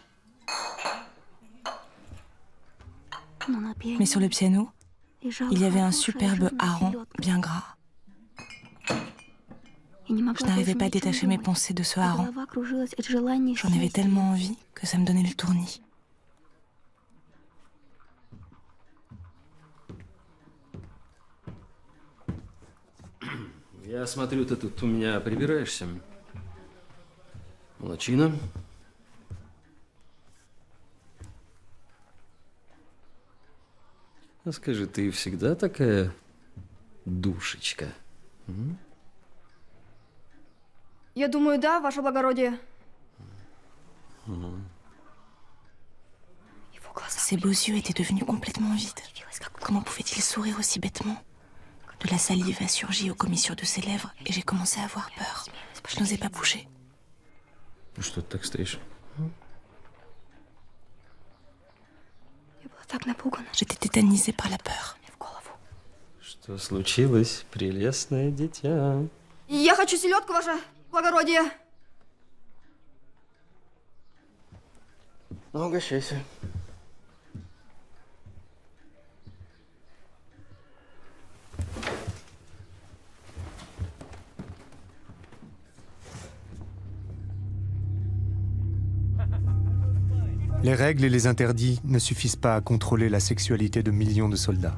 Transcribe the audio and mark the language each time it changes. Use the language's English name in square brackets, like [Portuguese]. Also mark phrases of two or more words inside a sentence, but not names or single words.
[French] Mais sur le piano, il y avait un superbe hareng bien gras. Je n'arrivais pas à détacher mes pensées de ce hareng. J'en avais tellement envie que ça me donnait le tournis. [Russian] Я смотрю, ты тут у меня прибираешься. Молодчина. А скажи, ты всегда такая душечка? Я думаю, да, ваше благородие. [French] Ses beaux yeux étaient devenus complètement vides. Comment pouvait-il sourire aussi bêtement ? De la salive a surgi aux commissures de ses lèvres et j'ai commencé à avoir peur. Je n'osais pas bouger. [Russian] Что ты так стоишь? [French] J'étais tétanisée par la peur. [Russian] Что случилось, прелестное дитя? Я хочу селедку, ваше благородие. Ну, угощайся. [French] Les règles et les interdits ne suffisent pas à contrôler la sexualité de millions de soldats.